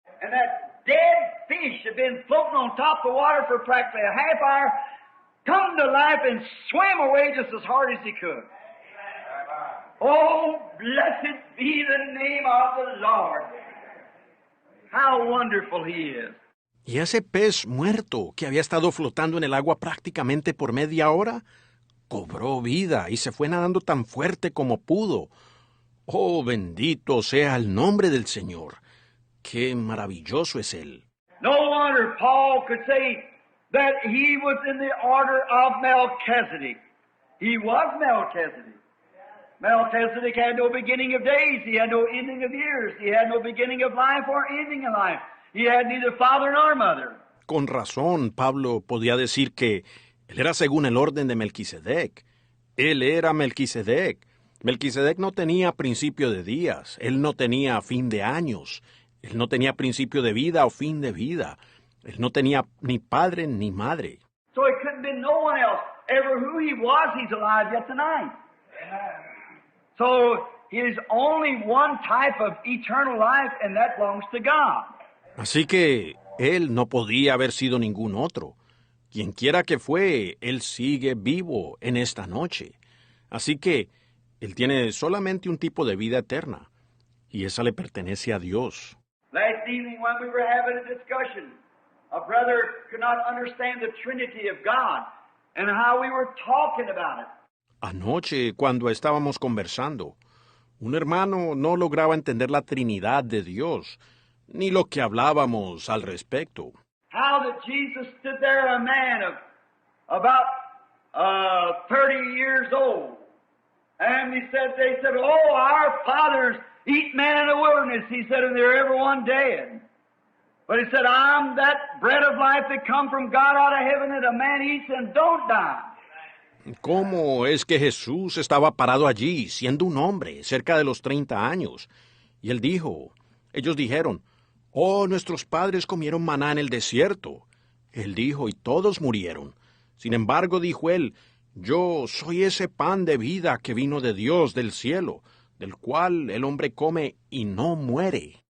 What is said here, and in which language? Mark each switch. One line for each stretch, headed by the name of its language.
English: And that dead fish had been floating on top of the water for practically a half hour, come to life and swam away just as hard as he could. Oh, blessed be the name of the Lord. How wonderful He is.
Spanish: Y ese pez muerto que había estado flotando en el agua prácticamente por media hora, cobró vida y se fue nadando tan fuerte como pudo. Oh, bendito sea el nombre del Señor. Qué maravilloso es Él.
English: No wonder Paul could say that he was in the order of Melchizedek. He was Melchizedek. Melchizedek had no beginning of days. He had no ending of years. He had no beginning of life or ending of life. He had neither father nor mother.
Spanish: Con razón, Pablo podía decir que él era según el orden de Melquisedec. Él era Melquisedec. Melquisedec no tenía principio de días. Él no tenía fin de años. Él no tenía principio de vida o fin de vida. Él no tenía ni padre ni madre.
English: So it couldn't be no one else. Ever who he was, he's alive yet tonight. So there's only one type of eternal life, and that belongs to God.
Spanish: Así que él no podía haber sido ningún otro. Quienquiera que fue, él sigue vivo en esta noche. Así que él tiene solamente un tipo de vida eterna, y esa le pertenece a Dios.
English: Last evening when we were having a discussion, a brother could not understand the Trinity of God and how we were talking about it.
Spanish: Anoche, cuando estábamos conversando, un hermano no lograba entender la Trinidad de Dios, ni lo que hablábamos al respecto.
English: How that Jesus stood there, a man of about 30 years old, and they said, oh, our fathers eat manna in the wilderness, he said, and there every one dead. But he said, I'm that bread of life that come from God out of heaven that a man eats and don't die.
Spanish: ¿Cómo es que Jesús estaba parado allí, siendo un hombre, cerca de los 30 años? Y él dijo, ellos dijeron, oh, nuestros padres comieron maná en el desierto. Él dijo, y todos murieron. Sin embargo, dijo él, yo soy ese pan de vida que vino de Dios del cielo, del cual el hombre come y no muere.